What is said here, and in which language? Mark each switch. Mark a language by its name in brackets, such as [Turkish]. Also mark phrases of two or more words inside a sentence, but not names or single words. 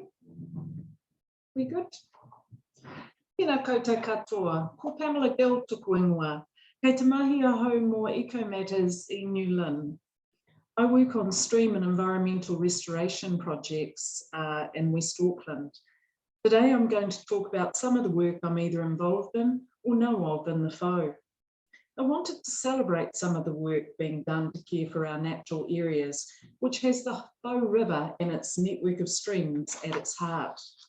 [English] We good? [Māori] Tēnā koutou katoa, ko Pamela Gill tuku ingoa, kei te mahi ahau mō EcoMatters i New Lynn. [English] I work on stream and environmental restoration projects in West Auckland. Today I'm going to talk about some of the work I'm either involved in or know of in the Whau. I wanted to celebrate some of the work being done to care for our natural areas, which has the Whau River and its network of streams at its heart.